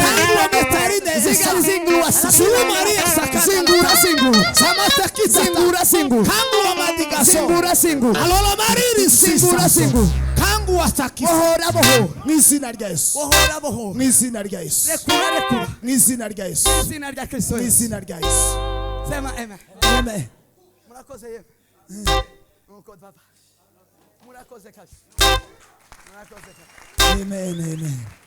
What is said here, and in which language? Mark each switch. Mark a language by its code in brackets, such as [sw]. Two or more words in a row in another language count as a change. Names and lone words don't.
[rw] Zingara zingura sulu Maria sakana. Zingura zingura. Samata kita. Zingura zingura. Kangu wa madigaso. Zingura zingura. Alolo mariri zingura zingura. Kangu wa sakisa. Bohora boho. N'izina rya Yesu. Bohora boho. N'izina rya Yesu. Rekura rekura. N'izina rya Yesu. N'izina rya Kristo. N'izina rya Yesu. [sw] Sema amen. [rw] Amen. Murakoze yewe. Nuko baba. Murakoze kazi. Murakoze kazi. Amen, amen.